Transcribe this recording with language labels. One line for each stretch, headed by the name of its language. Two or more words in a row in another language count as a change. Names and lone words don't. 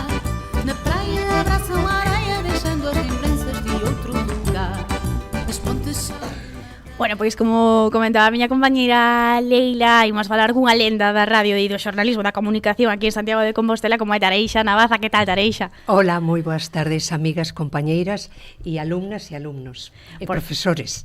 Portuguese: Na praia abraçam a areia, deixando as lembranças de outro lugar. As pontes...
Galician: Bueno, pois como comentaba a miña compañeira Leila, imos falar cunha lenda da radio e do xornalismo, da comunicación aquí en Santiago de Compostela, como é Tareixa Navaza. Que tal, Tareixa? Hola, moi boas tardes, amigas, compañeiras e alumnas e alumnos e profesores.